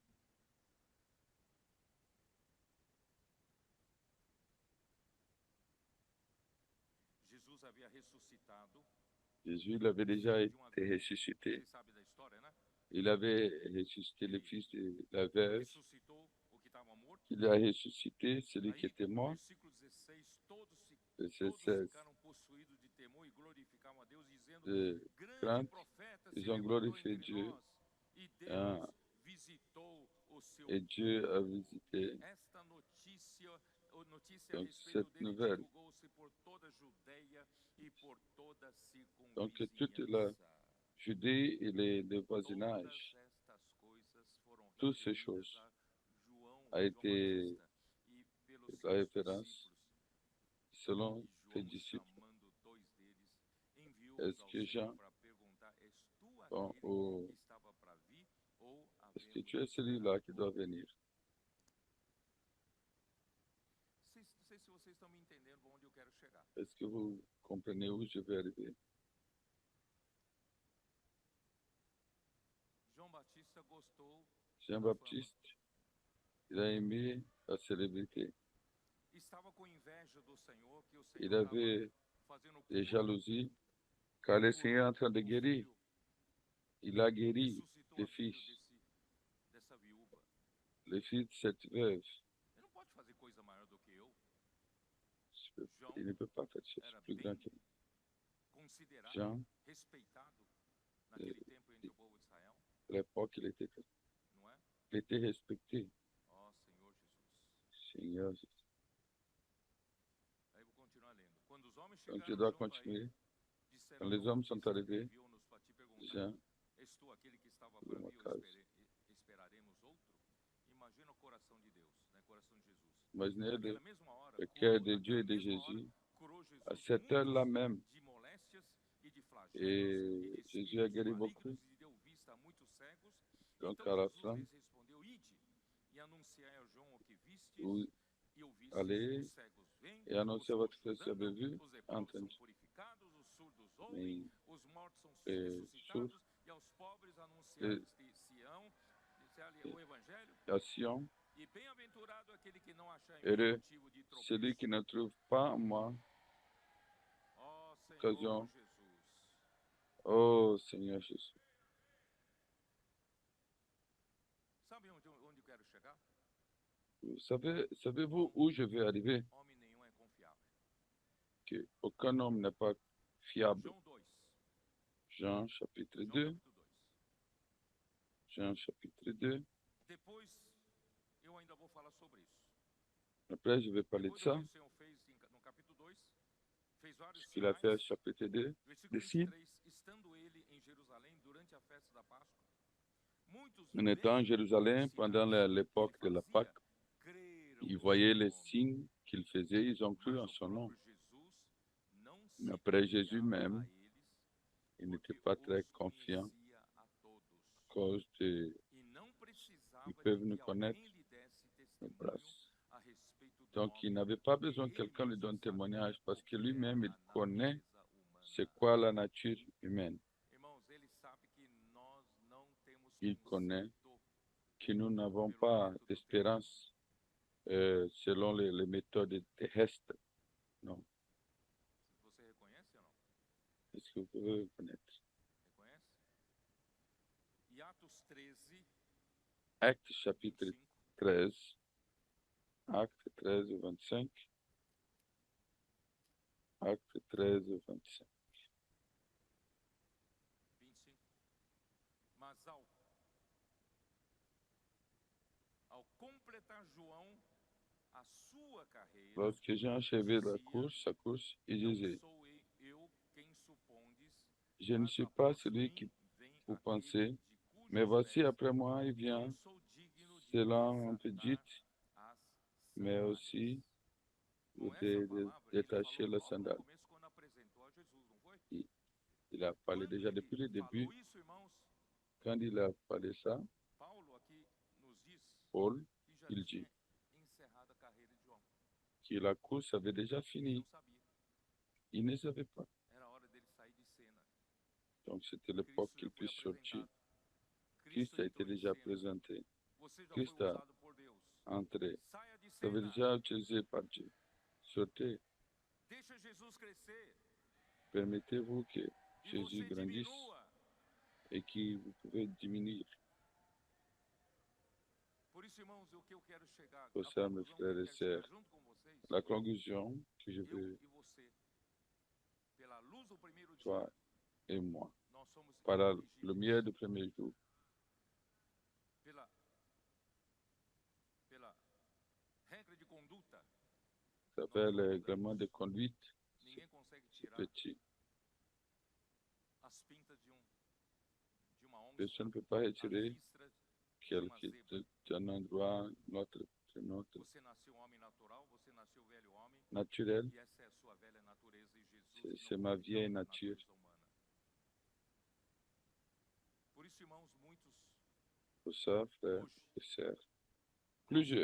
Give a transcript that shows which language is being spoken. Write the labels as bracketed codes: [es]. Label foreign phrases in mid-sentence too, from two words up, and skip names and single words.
[pt] Jesus havia ressuscitado. [fr] Jésus, il avait déjà de été uma veuve. ressuscité. [pt] Vocês sabem da história, né? [fr] Il avait ressuscité le fils de la veuve. [pt] Ressuscitou o que estava morto. [fr] Il a ressuscité celui qui [pt] Aí, [fr] était mort. [pt] versículo 16, [fr] Verset [pt] todos [fr] 16. [pt] ficaram possuídos de temor e glorificavam a Deus, dizendo, [fr] De grande crainte, [pt] profeta se [fr] ils ont [pt] levantou [fr] glorifié [pt] entre [fr] Dieu. [pt] nós, e Deus Ah, visitou o seu [fr] et Dieu a [pt] povo. [fr] visité. [pt] Esta notícia a [fr] Donc, [pt] respeito [fr] cette [pt] dele [fr] nouvelle. [pt] divulgou-se por toda a Judeia e por toda a [fr] Donc, toute la [pt] circunvizinhança. [fr] Judée et le [pt] Todas [fr] voisinage, [pt] estas coisas foram [fr] toutes ces [pt] referidas [fr] choses [pt] a João [fr] a été [pt] Batista e pelos [fr] la [pt] seus [fr] référence [pt] discípulos. [fr] selon [pt] E [fr] tes [pt] João, [fr] disciples. [pt] chamando dois deles, enviou-os [fr] Est-ce [pt] ao [fr] que [pt] Senhor [fr] Jean, [pt] para perguntar, és tu [fr] bon, [pt] aquele que estava para vir ou [fr] est-ce que [pt] havemos [fr] tu es [pt] de [fr] celui-là qui doit [pt] esperar [fr] venir? [pt] outro? Não sei se vocês estão me entendendo para onde eu quero chegar. [fr] Est-ce que vous comprenez où je vais arriver? [pt] João Batista gostou, [fr] Jean-Baptiste, il a aimé la célébrité. [pt] estava com inveja do Senhor, que o [fr] Il [pt] Senhor [fr] avait [pt] estava fazendo [fr] des [pt] cura, [fr] jalousies car le Seigneur est en train de [pt] o [fr] guérir. [pt] filho, [fr] Il a guéri [pt] ressuscitou [fr] les [pt] a filho [fr] fils, [pt] dessa viúva. [fr] les fils de cette veuve. [pt] Ele não pode fazer coisa maior do que eu. [fr] Il ne peut pas faire chose [pt] Era [fr] plus [pt] bem [fr] grand que lui. [pt] considerado, [fr] Jean, [pt] respeitado naquele tempo entre o povo de Israel, [fr] à l'époque, il [pt] não é? [fr] était respecté. [pt] Ó Senhor Jesus. [fr] Seigneur Jésus. [pt] Aí eu vou continuar lendo. Quando os homens [fr] Donc, je [pt] chegaram dois junto a [fr] continuer. [pt] ele, disseram [fr] Quand les [pt] João [fr] hommes sont [pt] Batista [fr] arrivés, [pt] enviou-nos para te perguntar, [fr] Jean, [pt] és tu aquele que estava Por para uma vir ou casa. esperaremos outro? Imagina o coração de Deus, né? O coração de Jesus. [fr] imaginez [pt] Naquela mesma hora, [fr] le cœur de [pt] curou- [fr] Dieu et de [pt] naquela mesma hora, [fr] Jésus. [pt] curou Jesus [fr] À cette heure-là [pt] muitos [fr] même, [pt] de moléstias e de flagelos [fr] et [pt] e de [fr] Jésus a [pt] espíritos [fr] guéri [pt] malignos [fr] beaucoup. [pt] e deu vista a muitos cegos. [fr] Donc, [pt] Então [fr] à la [pt] Jesus [fr] fin, [pt] lhes respondeu, ide e anunciai a João o que vistes [fr] vous [pt] e ouvistes, [fr] allez [pt] os cegos vêm, [fr] et annoncez [pt] os [fr] votre [pt] coxos [fr] que vous avez [pt] andam, [fr] vu, [pt] os leprosos são [fr] entendu. [pt] purificados, os surdos ouvem, [fr] Mais [pt] os mortos são [fr] sourds, [pt] ressuscitados e aos pobres anunciais de Sião, o evangelho. [fr] à Sion, [pt] E bem-aventurado aquele que não achar em mim [fr] heureux [pt] motivo de [fr] celui [pt] tropeço. [fr] qui ne trouve pas en moi [pt] Ó Senhor [fr] occasion. [pt] Jesus. [fr] Oh Seigneur Jésus. [pt] Sabe onde eu quero chegar? [fr] Savez-vous où je vais arriver? [pt] Homem nenhum é confiável. [fr] Que aucun homme n'est pas fiable. [pt] João 2. [fr] Jean chapitre [pt] João [fr] 2. [pt] capítulo 2. [fr] Jean chapitre 2. [pt] Depois eu ainda vou falar sobre isso. [fr] Après, je vais parler de [pt] Depois do [fr] ça. [pt] que o Senhor fez no capítulo 2, fez vários [fr] Il a fait chapitre 2, [pt] Versículo [fr] décide, [pt] 23. Estando ele em Jerusalém durante a festa da Páscoa, muitos [fr] en étant à Jérusalem pendant l'époque de la Pâque, [pt] creram [fr] ils [pt] no [fr] voyaient [pt] seu [fr] les [pt] nome. [fr] signes qu'il faisait, ils ont cru [pt] Mas [fr] en [pt] o [fr] son nom. [pt] próprio Jesus não [fr] Mais [pt] se [fr] après Jésus [pt] confiava [fr] même, [pt] a eles, [fr] il n'était [pt] porque [fr] pas [pt] os [fr] très confiant [pt] conhecia a todos. [fr] à cause de, [pt] E não [fr] ils [pt] precisava de [fr] peuvent nous [pt] que [fr] connaître [pt] alguém lhe desse [fr] nos [pt] testemunho [fr] braces. [pt] a respeito do [fr] Donc, il [pt] homem, [fr] n'avait pas [pt] porque [fr] besoin que [pt] ele [fr] quelqu'un lui [pt] mesmo [fr] donne [pt] sabia [fr] témoignage parce [pt] o [fr] que [pt] que [fr] lui-même, [pt] era [fr] il [pt] a [fr] connaît [pt] natureza [fr] c'est [pt] humana. [fr] quoi la nature humaine. [pt] Irmãos, ele sabe que nós não temos [fr] Il connaît [pt] conceito [fr] que nous n'avons [pt] pelo [fr] pas [pt] método terreno. [fr] d'espérance selon les méthodes terrestres. Non. [pt] Você reconhece ou não? [fr] Est-ce que vous pouvez reconnaître? [pt] Reconhece? E Atos 13, [fr] Acte chapitre [pt] 25. [fr] 13, Acte 13, 25. Acte 13, 25. 25. [pt] Mas ao completar João a sua carreira, [fr] Lorsque j'ai achevé [pt] dizia, [fr] sa course, il [pt] não [fr] disait, [pt] sou eu quem supondes, [fr] je ne [pt] mas [fr] suis pas [pt] após [fr] celui [pt] mim [fr] qui [pt] vem [fr] vous [pt] aquele [fr] pensez, [pt] de [fr] mais [pt] cujos [fr] voici [pt] pés [fr] après moi, il vient, [pt] não sou digno de [fr] cela on peut dire, [pt] desatar as [fr] mais [pt] sandálias. [fr] aussi [pt] Com essa palavra, ele [fr] détacher [pt] falou [fr] la [pt] logo no [fr] sandale. [pt] começo quando apresentou a Jesus, não foi? [fr] Il a parlé [pt] Quando [fr] déjà [pt] ele [fr] depuis le début. [pt] falou isso, irmãos, [fr] Quand il a parlé ça, [pt] Paulo aqui nos diz [fr] Paul, [pt] que já [fr] il [pt] tinha [fr] dit [pt] encerrado a carreira de João. [fr] que la course avait déjà [pt] Ele [fr] fini. [pt] não sabia. [fr] Il ne savait pas. [pt] Era hora dele sair de cena. [fr] Donc c'était l'époque [pt] Cristo [fr] qu'il [pt] já foi [fr] puisse sortir. [pt] apresentado. [fr] Christ a été [pt] entrou em [fr] déjà [pt] cena. [fr] présenté. [pt] Você já [fr] Christ [pt] foi [fr] a [pt] usado por Deus. [fr] entré. [pt] Saia de [fr] Ça veut [pt] cena. [fr] déjà utilisé par Dieu. Sortez. [pt] Deixa Jesus crescer. [fr] Permettez-vous que [pt] E [fr] Jésus [pt] você [fr] grandisse [pt] diminua. [fr] et que vous pouvez diminuer. [pt] Por isso, irmãos, o que eu quero chegar, [fr] Pour [pt] a [fr] ça, mes [pt] conclusão que [fr] frères [pt] eu [fr] et [pt] quero chegar [fr] sœurs, [pt] junto com vocês, [fr] la conclusion que je [pt] eu [fr] veux, [pt] e você, pela luz do primeiro dia, [fr] toi et moi, [pt] nós somos [fr] par la [pt] corrigidos [fr] lumière du premier jour, [pt] pela regra de conduta. [fr] ça fait le règlement de conduite, [pt] Ninguém consegue [fr] c'est [pt] tirar [fr] petit. [pt] as pintas de uma onça, [fr] Personne ne peut pas [pt] as [fr] retirer [pt] listras de uma [fr] quelqu'un [pt] zebra. [fr] d'un endroit, notre [pt] Você nasceu homem natural, você nasceu velho homem, [fr] naturel. [pt] e essa é a sua velha natureza, e Jesus [fr] C'est [pt] não [fr] ma [pt] habitava [fr] vieille [pt] na [fr] nature. [pt] natureza humana. Por isso, irmãos, muitos [fr] Pour ça, frères [pt] hoje [fr] et sœurs, [pt] gostam [fr] plusieurs,